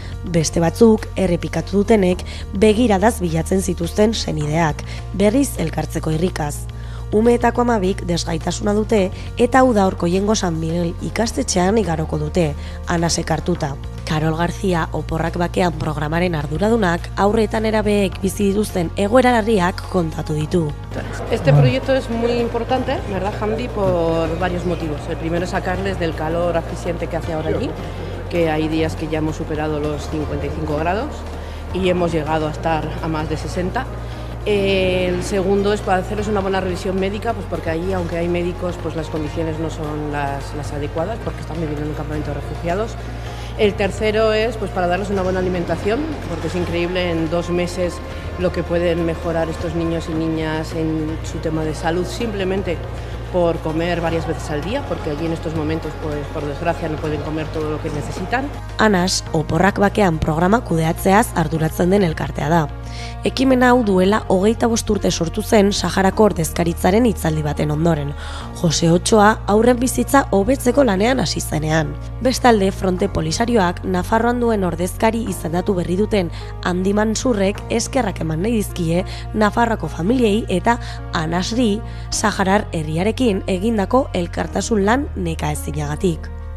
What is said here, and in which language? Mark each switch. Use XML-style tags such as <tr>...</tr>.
<eu>Beste batzuk, errepikatu dutenek, begiradaz bilatzen zituzten senideak, berriz elkartzeko irrikaz. Umeetako 12 desgaitasuna dute eta uda Orkoiengo San Miguel ikastetxean igaroko dute, anasek hartuta. Karol García oporrak bakean programaren arduradunak aurretan erabeek bizi dituzten egoera larriak kontatu ditu.</eu> <es>Este proyecto es muy importante, ¿verdad, Hamdi? Por varios motivos. El primero es sacarles del calor asfixiante que hace ahora allí, que hay días que ya hemos superado los 55 grados y hemos llegado a estar a más de 60. El segundo es para hacerles una buena revisión médica, pues porque allí, aunque hay médicos, pues las condiciones no son las adecuadas, porque están viviendo en un campamento de refugiados. El tercero es pues para darles una buena alimentación, porque es increíble en 2 meses lo que pueden mejorar estos niños y niñas en su tema de salud, simplemente por comer varias veces al día, porque allí en estos momentos, pues por desgracia, no pueden comer todo lo que necesitan.</es> <eu>Anas, oporrak bakean programa kudeatzeaz arduratzen den elkartea da. Ekimen hau duela 25 urte sortu zen Saharako ordezkaritzaren hitzaldi baten ondoren. Jose Otsoa aurren bizitza hobetzeko lanean hasi zenean. Bestalde, Fronte Polisarioak Nafarroan duen ordezkari izendatu berri duten Handi Mansurrek eskerrak eman nahi dizkie Nafarroako familiei eta Anasri Saharar herriarekin egindako elkartasun lan nekaezinagatik.</eu>